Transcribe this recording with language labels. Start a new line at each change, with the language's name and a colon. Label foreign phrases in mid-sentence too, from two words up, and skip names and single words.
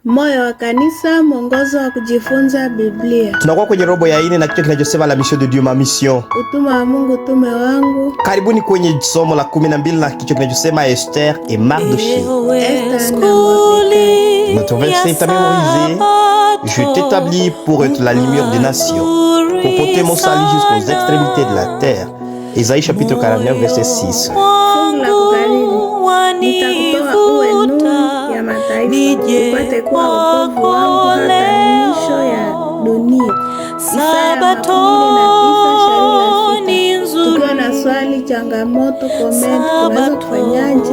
Swahili: Moyo wa kanisa, mwongozo wa kujifunza Biblia. Tunakuwa kwenye robo ya 4 na kichwa kinachosema
French: la mission de Dieu, ma mission.
Swahili: Utume wa Mungu, utume wangu. Karibuni kwenye somo la 12 na kichwa kinachosema Esther et Mardochée.
French: Notre verset est mémorisé. Je t'établis pour être la lumière des nations, pour porter mon salut jusqu'aux extrémités de la terre. Isaïe chapitre 49 verset 6.
Swahili: Nitakutoa uwe nuru ya mataifa, upate kuwa wokovu wangu hata mwisho ya dunia. Sabato tukiwa na swali, changamoto, comment, unaweza kufanyaje?